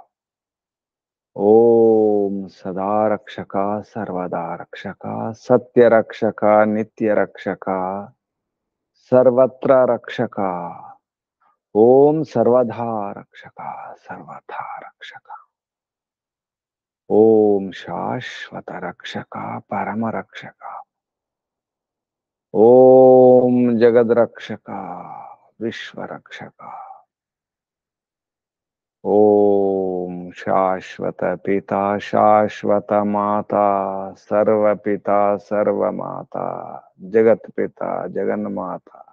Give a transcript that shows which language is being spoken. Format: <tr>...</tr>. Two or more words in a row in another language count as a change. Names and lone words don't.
<sa>ओम सदा रक्षका सर्वदा रक्षका सत्य रक्षका नित्य रक्षका सर्वत्र रक्षका। ओम सर्वधा रक्षका सर्वथा रक्षका। ఓం శాశ్వత రక్షక పరమ రక్షక, ఓం జగద్రక్షక విశ్వరక్షక, ఓం శాశ్వత పిత శాశ్వత మాత సర్వపిత సర్వమాత జగత్ పిత జగన్మాత</sa>